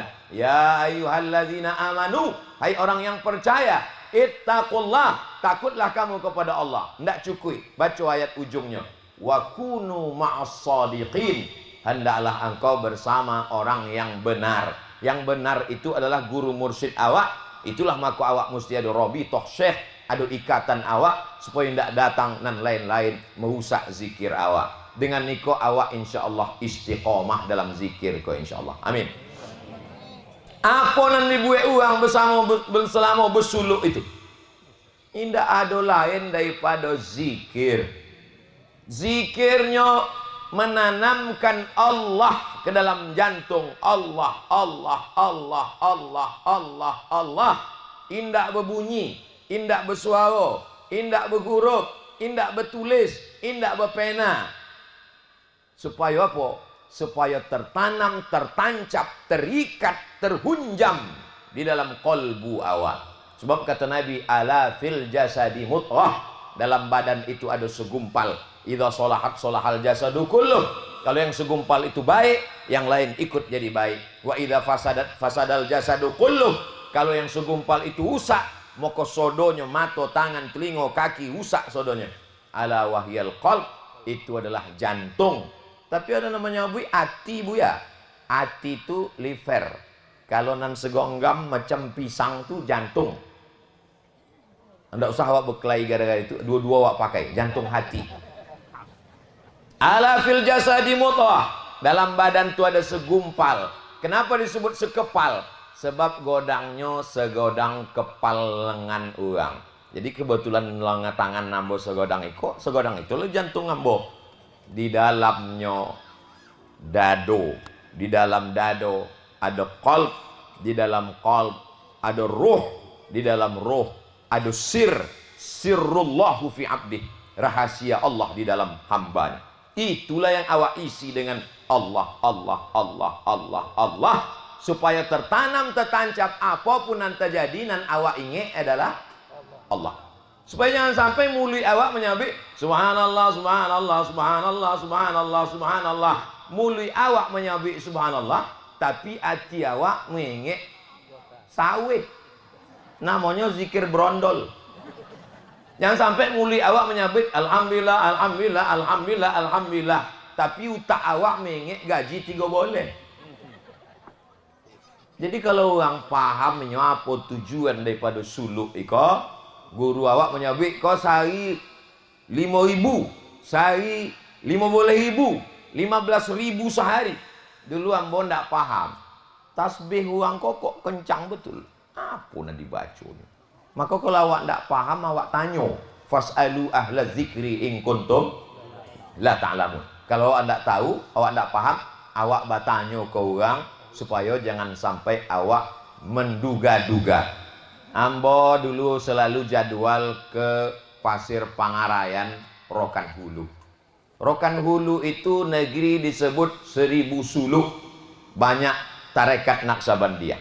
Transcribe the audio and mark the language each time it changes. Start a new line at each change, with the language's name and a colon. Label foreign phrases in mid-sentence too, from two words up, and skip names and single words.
Arabic: يا أيها الذين آمنوا,
Indonesian: hai orang yang percaya, ittaqullah, takutlah kamu kepada Allah. Tidak cukup baca ayat ujungnya.
Arabic: وكونوا مع الصادقين,
Indonesian: hendaklah engkau bersama orang yang benar. Yang benar itu adalah guru mursyid awak. Itulah maka awak mesti ada rabithah syekh, ada ikatan awak supaya tidak datang dan lain-lain merusak zikir awak.
Minangkabau: Dengan niko awak insyaallah istiqomah dalam zikir ko insyaallah.
Indonesian: Amin.
Minangkabau: Apa nan dibuat uang selama bersuluk itu?
Indonesian: Tidak ada lain daripada zikir. Zikirnya menanamkan Allah ke dalam jantung.
Arabic: الله، الله، الله، الله، الله، الله.
Minangkabau: Indak berbunyi, indak bersuara, indak berhuruf, indak bertulis, indak berpena.
Indonesian: Supaya apa? Supaya tertanam, tertancap, terikat, terhunjam di dalam kolbu awak. Sebab kata Nabi,
Arabic: ألا في الجسد مضغة,
Indonesian: dalam badan itu ada segumpal.
Arabic: إذا صلحت صلح الجسد كله.
Indonesian: Kalau yang segumpal itu baik, yang lain ikut jadi baik.
Arabic: وإذا فسدت فسد الجسد كله.
Indonesian: Kalau yang segumpal itu rusak, maka sodonya, mata, tangan, telinga, kaki rusak sodonya.
Arabic: ألا وهي القلب,
Indonesian: itu adalah jantung. Tapi ada namanya bu, hati bu ya. Hati itu liver.
Minangkabau: Kalau nan segonggam macam pisang tu jantung. Anda usah awak berkelahi gara-gara itu. Dua-dua awak pakai jantung hati.
Arabic: ألا في الجسد مضغة,
Indonesian: dalam badan tu ada segumpal. Kenapa disebut sekepal?
Minangkabau: Sebab godangnya segodang kepal lengan orang. Jadi kebetulan lengan tangan nambo segodang itu lo jantung nambo.
Indonesian: Di dalamnya dado, di dalam dado ada qalb, di dalam qalb ada ruh, di dalam ruh ada
Arabic: سر الله في عبده,
Indonesian: rahasia Allah di dalam hambanya. Itulah yang awak isi dengan
Arabic: الله، الله، الله، الله، الله,
Indonesian: supaya tertanam, tertancap apapun yang terjadi dan awak ingat adalah Allah. Supaya jangan sampai mulut awak menyabik
Arabic: سبحان الله، سبحان الله، سبحان الله، سبحان الله، سبحان الله.
Indonesian: Mulut awak menyabik subhanallah, tapi hati awak mengingat sawit. Namanya zikir brondol. Jangan sampai muli awak menyabit
Arabic: الحمد لله، الحمد لله، الحمد لله، الحمد لله.
Indonesian: Tapi utak awak mengek gaji 3 boleh.
Minangkabau: Jadi kalau orang paham apa tujuan daripada suluk iko, guru awak menyabit kau sehari 5.000, sehari 15.000, 15.000 sehari. Dulu ambo ndak paham. Tasbih orang kok kencang betul. Apa nak dibaca ni? Maka kalau awak ndak paham, awak tanya.
Arabic: فاسألوا أهل الذكر إن كنتم لا تعلمون.
Minangkabau: Kalau awak ndak tahu, awak ndak paham, awak bertanya ke orang supaya jangan sampai awak menduga-duga. Ambo dulu selalu jadwal ke Pasir Pangarayan, Rokan Hulu.
Indonesian: Rokan Hulu itu negeri disebut 1000 suluk, banyak tarekat Naqsabandiyah.